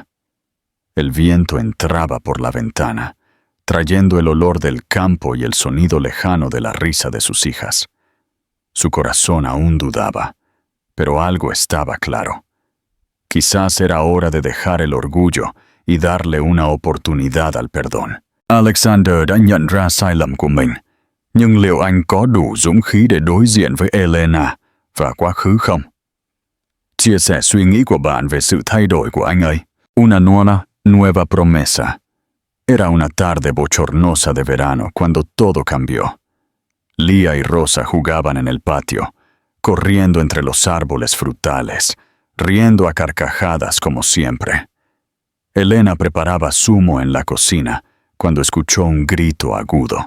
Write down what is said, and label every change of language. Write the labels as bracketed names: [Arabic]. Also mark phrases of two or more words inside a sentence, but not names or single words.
[Spanish] El viento entraba por la ventana, trayendo el olor del campo y el sonido lejano de la risa de sus hijas. Su corazón aún dudaba, pero algo estaba claro. Quizás era hora de dejar el orgullo y darle una oportunidad al perdón. [Vietnamese] Alexander đã nhận ra sai lầm của mình, nhưng liệu anh có đủ dũng khí để đối diện với Elena và quá khứ không? Chia sẻ suy nghĩ của bạn về sự thay đổi của anh ấy. [Spanish] Una nueva promesa. Era una tarde bochornosa de verano cuando todo cambió. Lía y Rosa jugaban en el patio, corriendo entre los árboles frutales, riendo a carcajadas como siempre. Elena preparaba zumo en la cocina cuando escuchó un grito agudo.